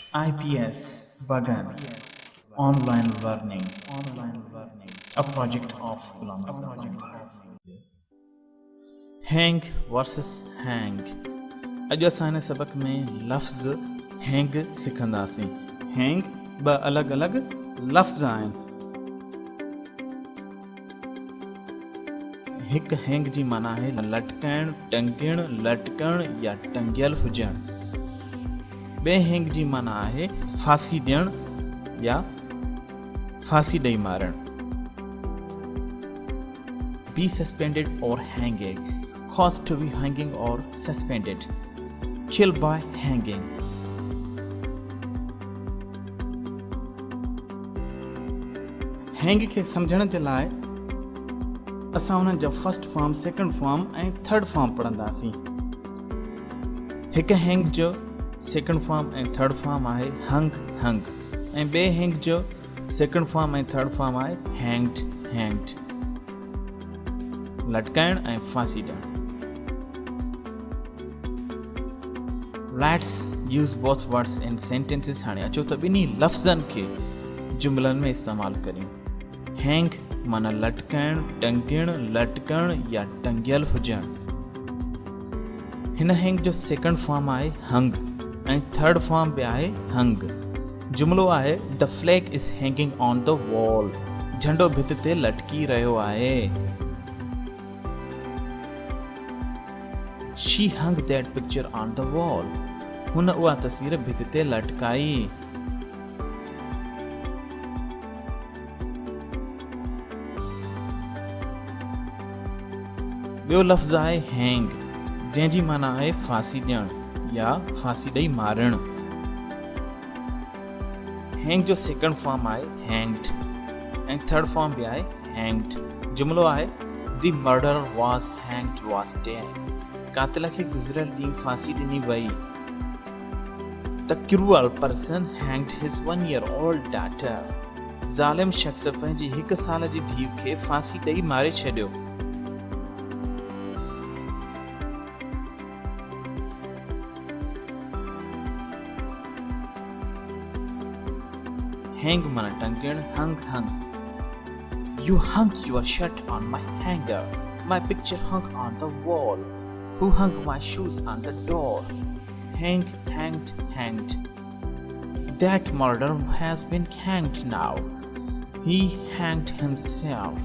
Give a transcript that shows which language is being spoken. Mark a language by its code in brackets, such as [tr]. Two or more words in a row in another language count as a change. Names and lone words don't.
[en] IPS Bagan Online Learning a project of Ghulam Azam. Hang versus hang. [sd] अॼु असां हिन सबक में लफ़्ज़ हैंग सिखंदासीं। हैंग ॿ अलॻि अलॻि लफ़्ज़ आहिनि। हिकु हैंग जी माना आहे लटकाइण, टंगिण, लटकण या टंगियल हुजणु। ॿिए हैंग जी माना आहे फांसी ॾियणु या फांसी ॾेई मारणु। [en] Be suspended or hanging, caused to be hanging or suspended, killed by hanging. [sd] हैंग खे सम्झण जे लाइ असां हुननि जा [en] first form, second form [sd] ऐं [en] third form [sd] पढ़ंदासीं। हिकु हैंग जो [en] second form [sd] ऐं [en] third form [sd] आहे [en] hung hung, [sd] ऐं ॿिए हैंग जो [en] second form [sd] ऐं [en] third form [sd] आहे [en] hanged hanged, [sd] लटकाइण ऐं फांसी ॾियणु। [en] Let's use both words in sentences. [sd] हाणे अचो त ॿिन्ही लफ़्ज़नि खे जुमलनि में इस्तेमालु करियूं। हैंग माना लटकाइण, टंगिण, लटकण या टंगियल हुजणु। हिन हैंग जो [en] second form [sd] आहे हंग ऐं [en] third form [sd] बि आहे हंग। जुमिलो आहे [en] the flag is hanging on the wall, [sd] झंडो भित ते लटकी रहियो आहे। [en] She hung that picture on the wall. [sd] हुन उहा तस्वीर भित ते लटकाई। ॿियो लफ़्ज़ आहे हैंग, जंहिंजी माना आहे फांसी ॾियणु या फांसी ॾेई मारणु। हैंग जो [en] second form [sd] आहे हैंग्ड ऐं [en] third form [sd] बि आहे हैंग्ड। जुमिलो आहे [en] the murderer was hanged was dead. [sd] कातिल खे गुज़िरियल ॾींहुं फांसी ॾिनी वई। [en] the cruel person hanged his 1-year-old daughter। [sd] ज़ालिम शख़्स पंहिंजी 1 साल जी धीउ खे फांसी ॾेई मारे छॾियो। हैंग माना टंगिण, [en] hung hung. You hung your shirt on my hanger. My picture hung on the wall. Who hung my shoes on the door? Hang, hanged, hanged. That murderer has been hanged now. He hanged himself.